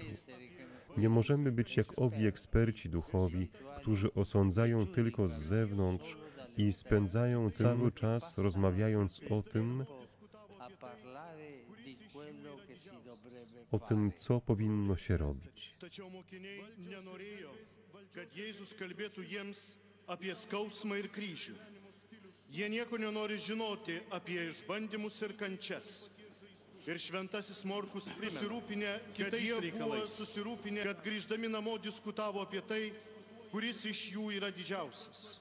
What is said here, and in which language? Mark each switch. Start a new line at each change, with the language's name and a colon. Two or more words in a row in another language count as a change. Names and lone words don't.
Polish: Nie możemy być jak owi eksperci duchowi, którzy osądzają tylko z zewnątrz i spędzają cały czas rozmawiając o tym, co powinno się robić.
Lithuanian: Tačiau mokiniai nenorėjo, kad Jėzus kalbėtų jiems apie skausmą ir kryžių. Jie nieko nenori žinoti apie išbandymus ir kančias. Ir šventasis Morkus susirūpinę kitais reikalais, kad grįždami namo diskutavo apie tai, kuris iš jų yra didžiausias.